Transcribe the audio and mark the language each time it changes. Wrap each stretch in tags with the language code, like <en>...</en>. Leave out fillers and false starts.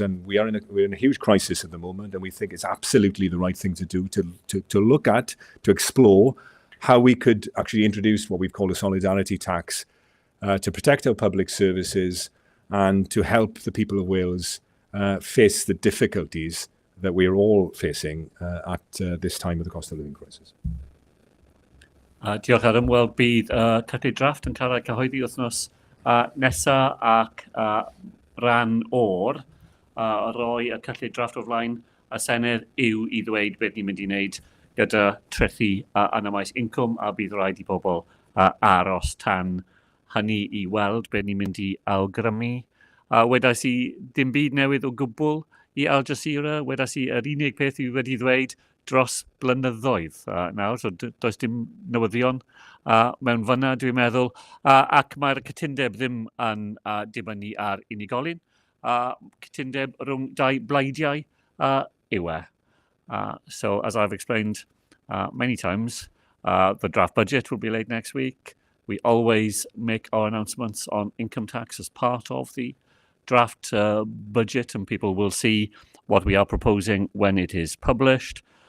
<en>And we're in a huge crisis at the moment, and we think it's absolutely the right thing to do to look at, to explore how we could actually introduce what we've called a solidarity tax to protect our public services and to help the people of Wales face the difficulties that we're all facing at this time of the cost of living crisis.</en> <cy>Diolch Adam. Wel, bydd cynllun drafft yn cael ei cyhoeddi wythnos nesa ac ran o'r roi y cynllun drafft o flaen y Senedd yw i ddweud beth ni'n mynd i wneud gyda trethu yn y maes incwm, a bydd rhaid i bobl aros tan hynny i weld beth ni'n mynd i awgrymu. Wedais i dim byd newydd o gwbl i Al Jazeera. Wedais i yr unig peth i wedi ddweud dros blynyddoedd nawr, so does dim newyddion mewn fyna, dwi'n meddwl, ac mae'r cytundeb ddim yn dibynnu ar unigolyn. Cytundeb rhwng dau blaidiau yw e.</cy> <en>So, as I've explained many times, the draft budget will be laid next week. We always make our announcements on income tax as part of the draft budget, and people will see what we are proposing when it is published.</en>